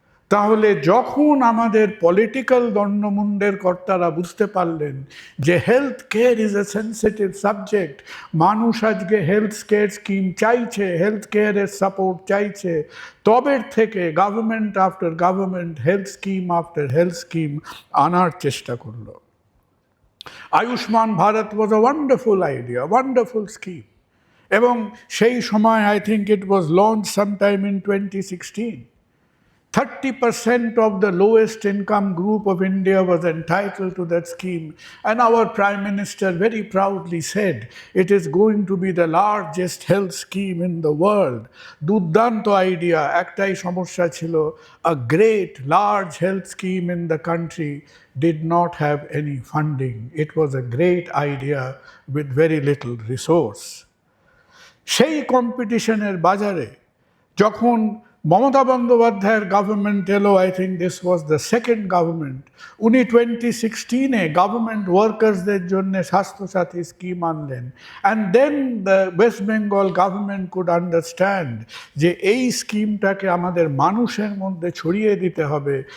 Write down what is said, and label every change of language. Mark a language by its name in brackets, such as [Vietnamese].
[Bangla] তাহলে যখন আমাদের পলিটিক্যাল দণ্ডমুণ্ডের কর্তারা বুঝতে পারলেন যে health care is a sensitive subject, মানুষ আজকে হেলথ কেয়ার স্কিম চাইছে, হেলথ কেয়ারের সাপোর্ট চাইছে, তবে থেকে government after government health scheme after health scheme আনার চেষ্টা করলো। [English] Ayushman Bharat was a wonderful idea, wonderful scheme. [Bangla] এবং সেই সময় [English] I think it was launch sometime in 2016. 30% of the lowest income group of India was entitled to that scheme, and our Prime Minister very proudly said it is going to be the largest health scheme in the world. [Bangla] দুর্দান্ত idea, একটাই সমস্যা ছিল, [English] a great large health scheme in the country did not have any funding. It was a great idea with very little resource. [Bangla] সেই কম্পিটিশনের বাজারে যখন মমতা বন্দ্যোপাধ্যায়ের government এলো, [English] I think this was the second government, [Bangla] উনি 2016-এ গভর্নমেন্ট ওয়ার্কার্সদের জন্য Swasthya Sathi scheme আনলেন। [English] and then the West Bengal government could understand [Bangla] যে এই স্কিমটাকে আমাদের মানুষের মধ্যে ছড়িয়ে দিতে হবে।